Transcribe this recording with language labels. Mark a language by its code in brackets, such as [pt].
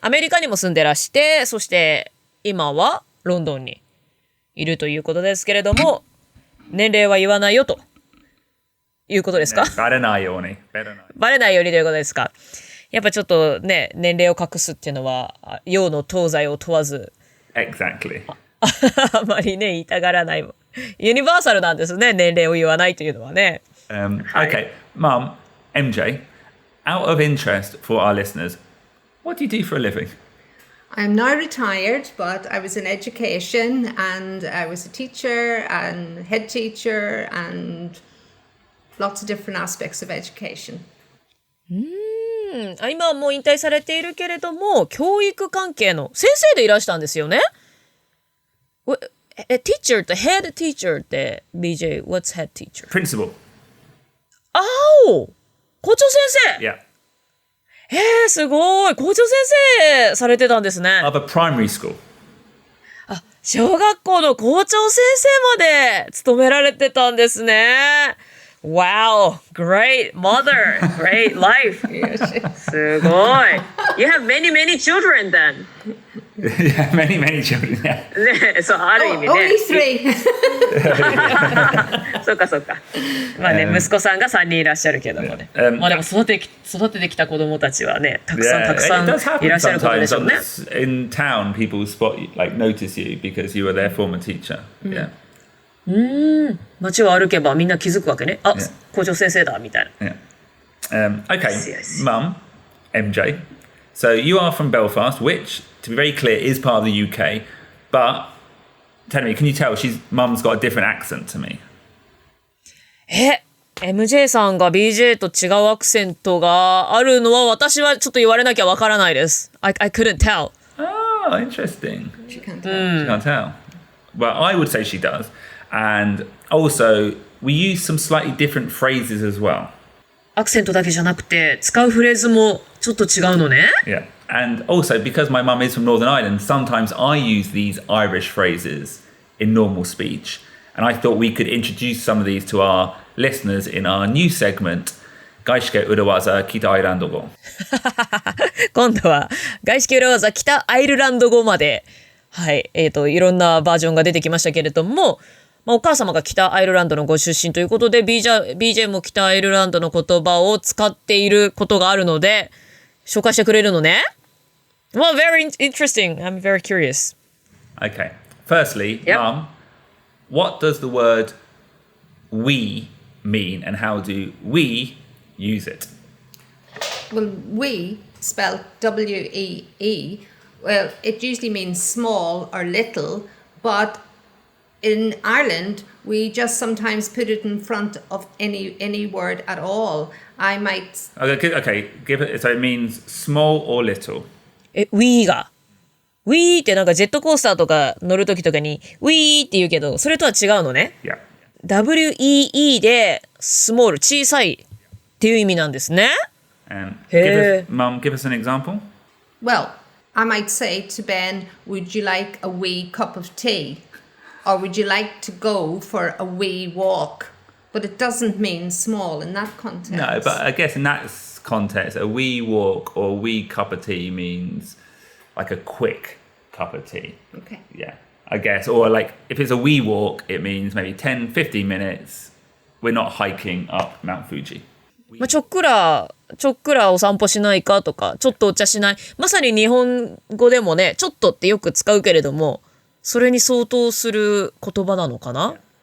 [ja] アメリカにも住んでらして、そして今はロンドンにいるということですけれども、年齢は言わないよということですか？バレないように。バレないようにということですか？やっぱちょっとね、年齢を隠すっていうのは、洋の東西を問わず。 [en] Exactly. [ja] あまりね、言いたがらない。ユニバーサルなんですね、年齢を言わないというのはね。 [en] Okay, Mum, MJ, out of interest for our listeners, what do you do for a living? I'm now retired, but I was in education and I was a teacher and head teacher and lots of different aspects of education. [ja] 今はもう引退されているけれども、教育関係の先生でいらしたんですよね。 [en] teacher って head teacher って BJ, what's head teacher? Principal. [ja] 校長先生 [en] Yeah. [ja] すごい校長先生されてたんですね。 [en] Of a primary school. [ja] 小学校の校長先生まで務められてたんですね。 [en] Wow, great mother, great life. [ja] すごい。 [en] You have many children then. Yeah, many children. Yeah. [ja] ね、そうある意味ね。 [en] Only three. [ja] そうか。まあね、息子さんが3人いらっしゃるけどもね。まあでも育ててきた子供たちはね、たくさん [en] It does [ja] いら [en] happen [ja] っしゃることで [en] sometimes. [ja] しょうね。 [en] In town, people notice you because you were their former teacher. Yeah. [ja] 街を歩けばみんな気づくわけね。校長先生だみたいな。 [en] Yeah. Okay, I see. Mum, MJ. So you are from Belfast, which, to be very clear, is part of the UK. But tell me, can you tell Mum's got a different accent to me? [ja] MJ さんが BJ と違うアクセントがあるのは私はちょっと言われなきゃわからないです。 [en] I couldn't tell. Oh, interesting. She can't She can't tell. Well, I would say she does. And also, we use some slightly different phrases as well. [ja] アクセントだけじゃなくて使うフレーズもちょっと違うのね。 [en] Yeah. And also, because my mum is from Northern Ireland, sometimes I use these Irish phrases in normal speech. And I thought we could introduce some of these to our listeners in our new segment, 外資系裏技北アイルランド語。 [ja] 今度は外資系裏技北アイルランド語まで、はい、いろんなバージョンが出てきましたけれども、お母様が北アイルランドのご出身ということで BJ も北アイルランドの言葉を使っていることがあるので紹介してくれるのね。 [en] Well, very interesting. I'm very curious. Okay. Firstly, Yep. Mum, what does the word we mean and how do we use it? Well, we, spelled W-E-E, well, it usually means small or little, But in Ireland, we just sometimes put it in front of any word at all. I might. Okay, give it. So it means small or little. [ja] wee が。 wee ってなんかジェットコースターとか乗るときとかに wee って言うけど、それとは違うのね。 [en] Yeah. [ja] WEE で small 小さいっていう意味なんですね。 [en] And Hey. Mum, give us an example. Well, I might say to Ben, would you like a wee cup of tea? Or would you like to go for a wee walk? But it doesn't mean small in that context. No, but I guess in that context, a wee walk or a wee cup of tea means like a quick cup of tea. Okay. Yeah, I guess. Or like if it's a wee walk, it means maybe 10, 15 minutes. We're not hiking up Mount Fuji. [ja] まあ、ちょっくらお散歩しないかとか、ちょっとお茶しない。まさに日本語でもね、ちょっとってよく使うけれども、それに相当する言葉なのかな？